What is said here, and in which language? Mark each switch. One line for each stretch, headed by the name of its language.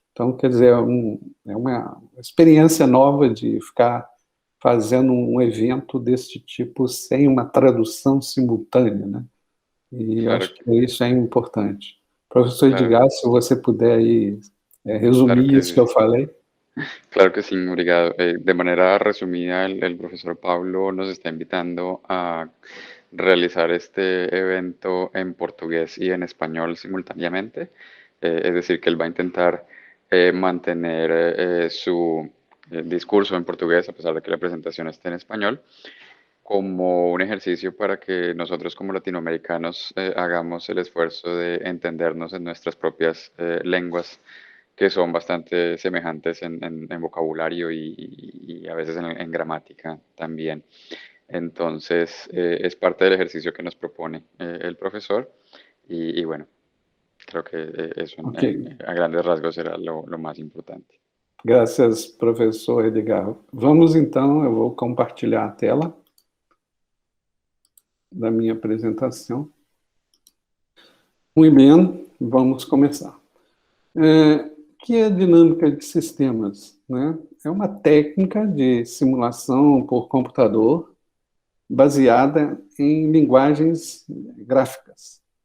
Portuguese: Então, quer dizer, é uma experiência nova de ficar fazendo um evento desse tipo sem uma tradução simultânea, né? E claro, acho que isso é importante. Professor Edgar, se você puder aí, resumir claro isso que eu falei.
Spanish: Claro que sí,
Portuguese: obrigado.
Spanish: De manera resumida, el profesor Pablo nos está invitando a realizar este evento en portugués y en español simultáneamente. Es decir, que él va a intentar mantener su discurso en portugués, a pesar de que la presentación esté en español, como un ejercicio para que nosotros como latinoamericanos hagamos el esfuerzo de entendernos en nuestras propias lenguas, que son bastante semejantes en vocabulario y a veces en gramática también. Entonces, es parte del ejercicio que nos propone el profesor y bueno, creo que eso a grandes rasgos será lo más importante.
Portuguese: Graças, professor Edgar. Vamos então, eu vou compartilhar a tela da minha apresentação. Muito bem, vamos começar. Que é a dinâmica de sistemas, né? É uma técnica de simulação por computador baseada em linguagens gráficas.